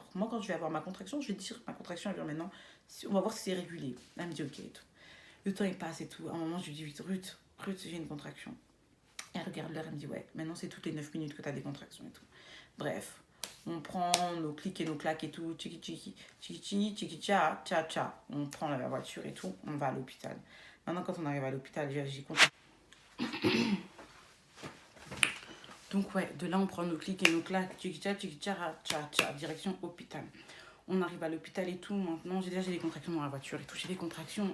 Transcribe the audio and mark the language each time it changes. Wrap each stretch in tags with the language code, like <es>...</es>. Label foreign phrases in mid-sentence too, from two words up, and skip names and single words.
<fr>Moi, quand je vais avoir ma contraction, je vais te dire, ma contraction, elle vient maintenant. On va voir si c'est régulier. Elle me dit, ok et tout. Le temps, il passe et tout. À un moment, je lui dis, vite, Ruth, j'ai une contraction. Et elle regarde l'heure, elle me dit, ouais, maintenant, c'est toutes les 9 minutes que tu as des contractions et tout. Bref, on prend nos clics et nos claques et tout. Tchiki, tchiki, tchiki, tchiki, tchiki, tcha, tcha, tcha. On prend la voiture et tout, on va à l'hôpital. Maintenant, quand on arrive à l'hôpital, j'ai contraction. Donc ouais, de là on prend nos clics et nos claques, tcha tcha, direction hôpital. On arrive à l'hôpital et tout, maintenant j'ai des contractions dans la voiture et tout, j'ai des contractions.</fr>